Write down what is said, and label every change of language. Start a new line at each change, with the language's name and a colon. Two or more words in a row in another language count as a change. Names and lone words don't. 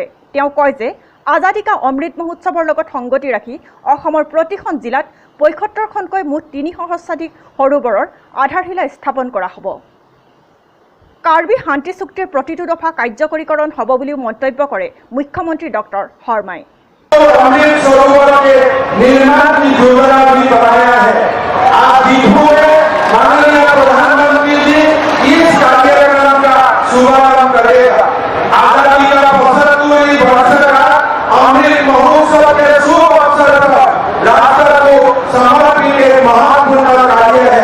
Assamese: তেওঁ কয় যে আজাদী কা অমৃত মহোৎসৱৰ লগত সংগতি ৰাখি অসমৰ প্ৰতিখন জিলাত ৭৫খনকৈ মুঠ ৩ সহস্ৰাধিক সৰোবৰৰ আধাৰশিলা স্থাপন কৰা হ'ব। কাৰ্বি শান্তি চুক্তিৰ প্ৰতিটো দফা কাৰ্যকৰীকৰণ হ'ব বুলিও মন্তব্য কৰে মুখ্যমন্ত্ৰী ডক্টৰ শৰ্মাই।
Hindi: अमृत सरोवर के निर्माण की योजना भी बनाया है। आज दीपू में माननीय प्रधानमंत्री जी इस कार्यक्रम का शुभारंभ करेगा। आजादी का 75वीं वर्षगांठ अमृत महोत्सव के शुभ अवसर पर राष्ट्र को समर्पित एक महत्वपूर्ण कार्य है।